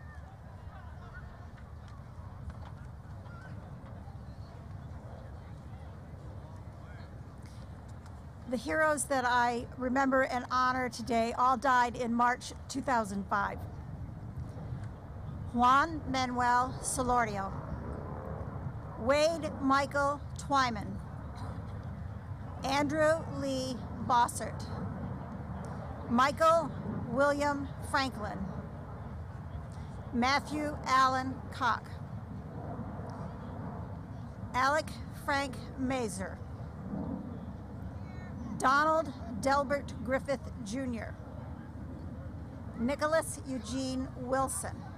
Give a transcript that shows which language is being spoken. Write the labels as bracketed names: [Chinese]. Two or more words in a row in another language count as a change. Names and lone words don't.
[English] The heroes that I remember and honor today all died in March 2005. Juan Manuel Solorio, Wade Michael Twyman, Andrew Lee Bossert, Michael William Franklin, Matthew Allen Koch, Alec Frank Mazer, Donald Delbert Griffith Jr., Nicholas Eugene Wilson,